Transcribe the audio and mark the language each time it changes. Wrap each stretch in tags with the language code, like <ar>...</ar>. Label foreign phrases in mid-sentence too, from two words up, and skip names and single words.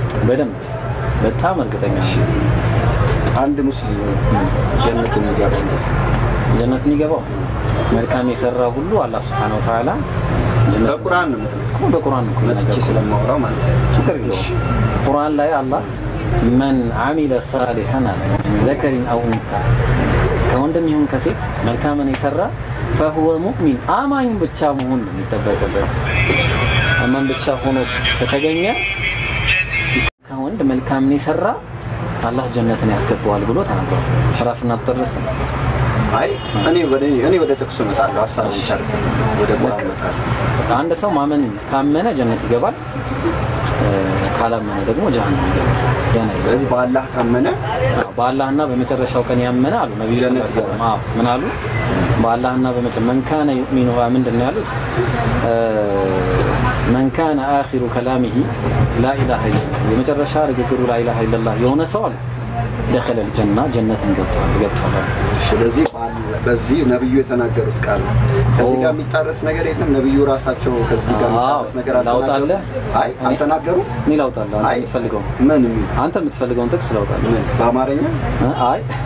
<am>በደንብ በጣም እርግጠኛ ነኝ አንድ ሙስሊም ጀነት የሚገባው መልካም የሰራ ሁሉ አላህ</am> <ar>سبحانه وتعالى</ar> <am>በቁርአን ነው የምትለው በቁርአን ነው ለጥቂ ስለማወራው ማለት ነው ችግር የለውም ቁርአን ላይ አላህ</am> <ar>من عمل صالحا من ذكر أو أنثى</ar> <am>ከወንድም ይሁን ከሴት መልካምን የሰራ</am> <ar>فهو مؤمن</ar> <am>አማኝ ብቻ መሆን ነው የሚጠበቅበት አማኝ ብቻ ሆኖ ከተገኘ ከወንድ መልካምን የሰራ አላህ ጀነትን ያስገባዋል ብሎ ተናግሯል ሸራፍና ተጠርስ አይ እኔ ወደ ጥቅሱ መጣለሁ ሐሳቡን ጨርሰን ወደ ቁርአን መጣለሁ አንድ ሰው ማመን ካመነ ጀነት ይገባል ካላመነ ደግሞ ጀሃነም ይገባል ያኔ ስለዚህ በአላህ ካመነ በአላህና በመጨረሻው ቀን ያመነ አሉ ነብዩ</am> <ar>صلى الله عليه وسلم</ar> <am>ምን አሉ በአላህና በመጨረሻው ካነ يؤمن ምንድነው ያሉት</am> <ar>من كان آخر كلامه لا إله إلا الله</ar> <am>የመጨረሻ ንግግሩ</am> <ar>لا إله إلا الله</ar> <am>የሆነ ሰው አለ</am> <ar>دخل الجنة</ar> <am>ጀነትን ገብቷል ስለዚህ በዚህ ነብዩ የተናገሩት ቃል ከዚህ ጋር የሚጣረስ ነገር የለም ነብዩ ራሳቸው ከዚህ ጋር የሚጣረስ ነገር አልተናገሩም አይ አልተናገሩ ምን ላውጣለህ አንተ የምትፈልገው ምን አንተ የምትፈልገውን ጥቅስ ላውጣለህ በአማርኛ አይ</am>